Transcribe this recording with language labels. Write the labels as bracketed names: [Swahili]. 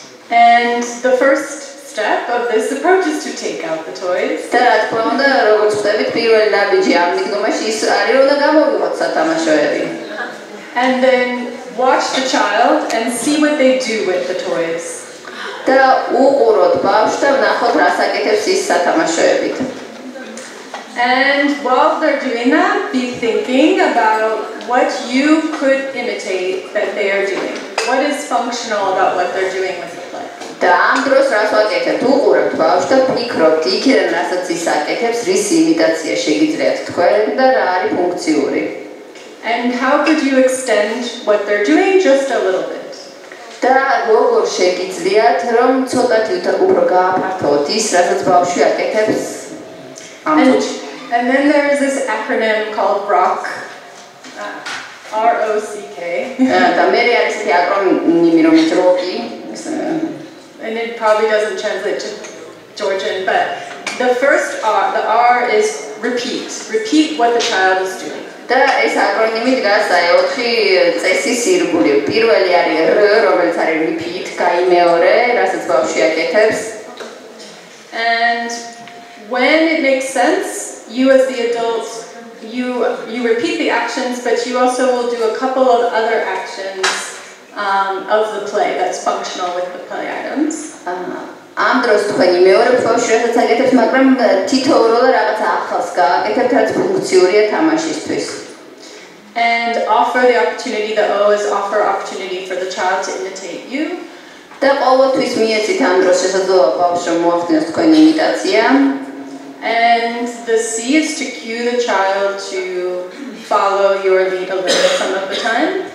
[English] And the first step of this approach is to take out the toys. [Georgian] და რა თქმა უნდა, როგორც ვხვდებით, პირველი ნაბიჯი ამ მიდგომაში ის არის, რომ გამოვიღოთ სათამაშოები. [English] And then watch the child and see what they do with the toys. [Georgian] და უყუროთ ბავშვს და ვნახოთ რას აკეთებს ის სათამაშოებით. [English] And while they're doing that, be thinking about what you could imitate that they are doing. What is functional about what they're doing with the play? [Georgian] და ამ დროს რას ვაკეთებთ? უყურებთ ბავშვს და ვფიქრობთ იქიდან რასაც ის აკეთებს, რის იმიტაცია შეგიძლიათ თქვენ და რა არის ფუნქციური. [English] And how could you extend what they're doing just a little bit? [Georgian] და როგორ შეგიძლიათ რომ ცოტათი უფრო გააფართოვოთ ის რასაც ბავშვი აკეთებს ამ წუთში. [English] And then there is this acronym called ROCK. R-O-C-K. [Georgian] და მე არის ეს აკრონიმი რომელიც როკი. [English] And it probably doesn't translate to Georgian, but the first R, the R is repeat. Repeat what the child is doing. [Georgian] და ეს აკრონიმი დგას აი 4 წესის ირგვლივ. პირველი არის R, რომელიც არის repeat, გაიმეორე, რასაც ბავშვი აკეთებს. [English] And when it makes sense, you as the adult, you repeat the actions, but you also will do a couple of other actions of the play that's functional with the play items. [Georgian] ამ დროს თქვენ იმეორებთ ბავშვს, რასაც აკეთებს, მაგრამ თითოეულურად რაღაცა ახალს გააკეთებთ, რაც ფუნქციურია თამაშისთვის. [English] And offer the opportunity, the O is offer opportunity for the child to imitate you. [Georgian] და ყოველთვის მიეცით ამ დროს შესაძლოა ბავშვს რომ მოახდინოს თქვენი იმიტაცია. [English] And the C is to cue the child to follow your lead a little some of the time.